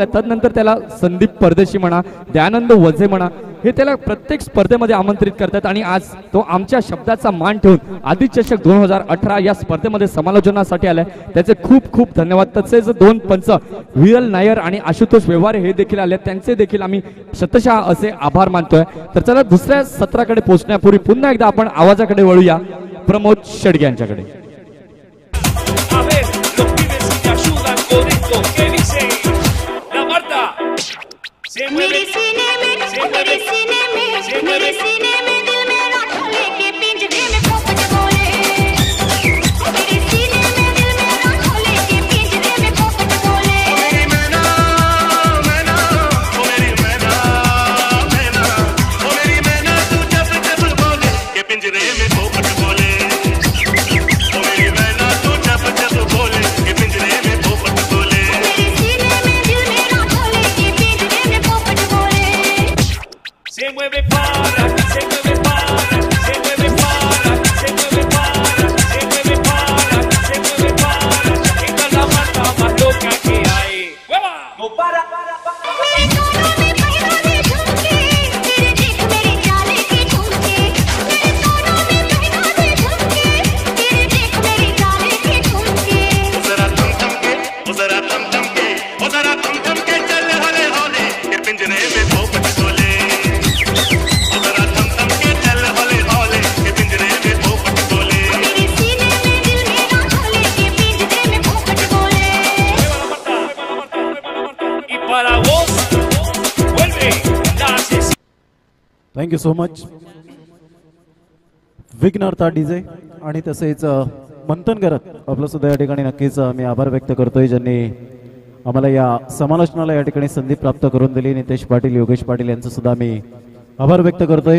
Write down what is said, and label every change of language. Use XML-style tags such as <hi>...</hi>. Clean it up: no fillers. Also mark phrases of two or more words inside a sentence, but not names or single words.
<mr>तदनंतर त्याला संदीप परदेशी म्हणा दयानंद वझे म्हणा हे त्याला प्रत्येक स्पर्धेमध्ये आमंत्रित करतात आणि आज तो आमच्या शब्दाचा मान ठेवून आदित्य चषक 2018 या स्पर्धेमध्ये समालोचनासाठी आलाय. त्याचे खूप खूप धन्यवाद. तसेच 2 पंच विरल नायर आणि आशुतोष व्यवहारे हे देखील आले. त्यांचे देखील आम्ही शतशः असे आभार मानतोय. तर चला दुसऱ्या सत्राकडे पोहोचण्यापूर्वी पुन्हा एकदा आपण आवाजाकडे वळूया प्रमोद शेडगे यांच्याकडे.</mr> <es>A ver, los pibes si te ayudan con esto, ¿qué dice? La Marta se mueve, se mueve, se mueve,</es> <hi>मेरे सीने में दिल मेरा ढोले के पिंजरे में पोपट बोले. मेरे सीने में दिल मेरा ढोले के पिंजरे में पोपट बोले. ओ मेरी मैना, मैना, ओ मेरी मैना, मैना, ओ मेरी मैना तू जब जब बोले के पिंजरे में पोपट बोले. ओ मेरी मैना तू जब जब बोले के पिंजरे में पोपट बोले. मेरे सीने में दिल मेरा ढोले के पिंजरे में पोपट बोले.</hi> <es>Se mueve para, se mueve para, se mueve para, se mueve para, se mueve para, se mueve para. Esta es la Marta más loca que hay. ¡Hueva! No para.</es> <hi>मेरे कानों में पहनावे झुमके, तेरे देख मेरे चाले के झुमके. मेरे कानों में पहनावे झुमके, तेरे देख मेरे चाले के झुमके. जरा थम थम के, ओ जरा थम थम के, ओ जरा थम थम के चल हले हले के पिंजरे में पोपट बोले. ओ जरा थम थम के चल हले हले के पिंजरे में पोपट बोले. मेरे सीने में दिल मेरा ढोले के पिंजरे में पोपट बोले.</hi> <es>Y para vos vuelve la asesina.</es> <en>thank you so much</en> <mr>विघ्नहर्ता डीजे आणि तसेच मंथन करत आपलं सुद्धा या ठिकाणी नक्कीच मी आभार व्यक्त करतोय ज्यांनी आम्हाला या समालोचनाला या ठिकाणी संधी प्राप्त करून दिली. नितेश पाटील योगेश पाटील यांचं सुद्धा मी आभार व्यक्त करतोय.</mr>